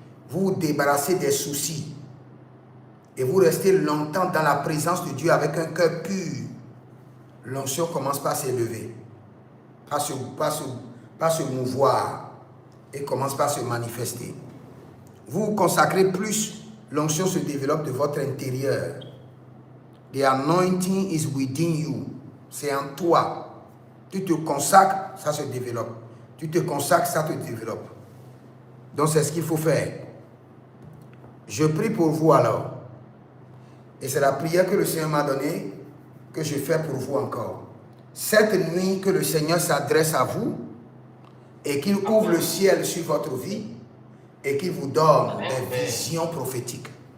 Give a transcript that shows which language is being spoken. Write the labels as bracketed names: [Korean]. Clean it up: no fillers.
[French] Vous vous débarrassez des soucis. Et vous restez longtemps dans la présence de Dieu avec un cœur pur. L'onction commence par s'élever. Pas se mouvoir. Et commence par se manifester. Vous vous consacrez plus. L'onction se développe de votre intérieur. [English] The anointing is within you. [French] C'est en toi. Tu te consacres, ça se développe. Tu te consacres, ça te développe. Donc c'est ce qu'il faut faire. Je prie pour vous alors. Et c'est la prière que le Seigneur m'a donnée, que je fais pour vous encore. Cette nuit, que le Seigneur s'adresse à vous et qu'il ouvre le ciel sur votre vie et qu'il vous donne des visions prophétiques.